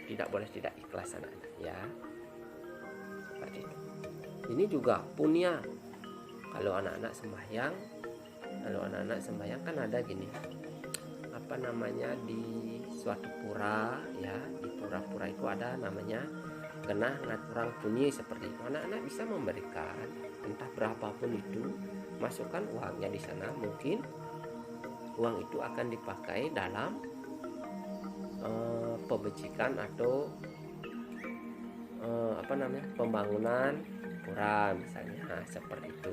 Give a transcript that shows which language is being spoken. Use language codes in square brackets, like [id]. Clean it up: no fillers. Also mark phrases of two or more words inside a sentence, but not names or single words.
[id] Tidak boleh tidak ikhlas anak-anak ya. Seperti itu. Ini juga punya. Kalau anak-anak sembahyang kan ada gini. Apa namanya, di suatu pura ya, di pura-pura itu ada namanya [ban] genah ngaturang punyi [id] seperti itu. Anak-anak bisa memberikan entah berapapun itu, masukkan uangnya di sana. Mungkin uang itu akan dipakai dalam pemecikan atau pembangunan pura misalnya seperti itu.